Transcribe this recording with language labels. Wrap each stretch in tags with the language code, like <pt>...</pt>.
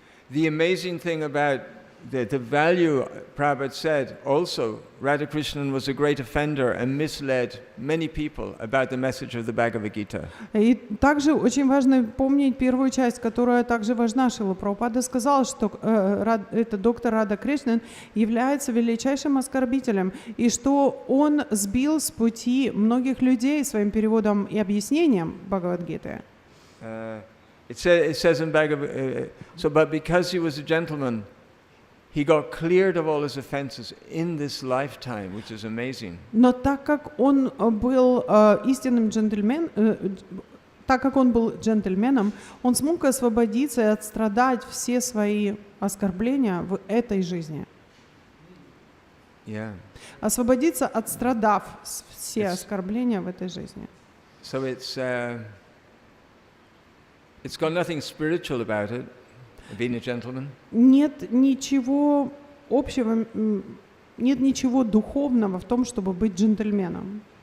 <en>The amazing thing about the value, Prabhupada said also, Radhakrishnan was a great offender and misled many people about the message of the Bhagavad Gita.</en> <ru>И также очень важно помнить первую часть, которая также важна. Шрила Прабхупада сказал, что это доктор Рада Кришнан является величайшим оскорбителем, и что он сбил с пути многих людей своим переводом и объяснением Бхагавад-гиты.</ru> <en>It says in Bhagavad but because he was a gentleman, he got cleared of all his offenses in this lifetime, which is amazing.</en> <ru>Но так как он был истинным джентльменом, он смог освободиться и отстрадать все свои оскорбления в этой жизни.</ru> <en>Yeah.</en> <ru>Освободиться, отстрадав все оскорбления в этой жизни.</ru> <en>So it's got nothing spiritual about it. Being a gentleman.</en> <ru>Нет ничего общего, нет ничего духовного в том, чтобы быть джентльменом.</ru>